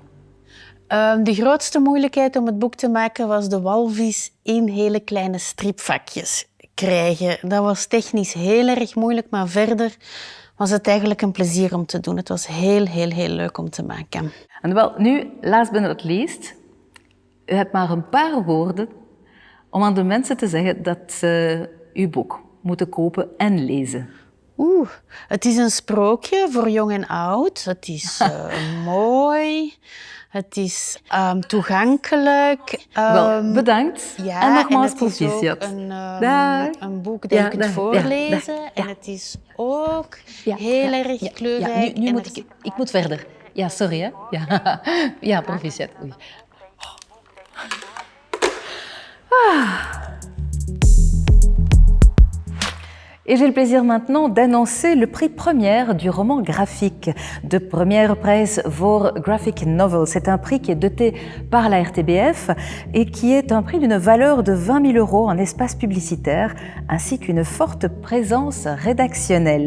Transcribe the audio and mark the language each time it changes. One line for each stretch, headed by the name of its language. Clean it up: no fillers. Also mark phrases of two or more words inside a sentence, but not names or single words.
Dutch: De grootste moeilijkheid om het boek te maken was de walvis in hele kleine stripvakjes krijgen. Dat was technisch heel erg moeilijk, maar verder was het eigenlijk een plezier om te doen. Het was heel leuk om te maken. En wel, nu,
English: last but not least,
Dutch: u hebt maar een paar woorden om aan de mensen te zeggen dat ze uw boek moeten kopen en lezen. Het is een sprookje voor jong en oud. Het is mooi. Het is toegankelijk. Wel, bedankt. Ja, en nogmaals en het is ook proficiat. een boek dat je kunt voorlezen. En het is ook heel erg kleurrijk. Nu moet ik moet verder. Ja, sorry hè. Ja, proficiat. Oei.
French: Et j'ai le plaisir maintenant d'annoncer le prix première du roman graphique de première presse voor Graphic Novel. C'est un prix qui est doté par la RTBF et qui est un prix d'une valeur de 20 000 € en espace publicitaire ainsi qu'une forte présence rédactionnelle.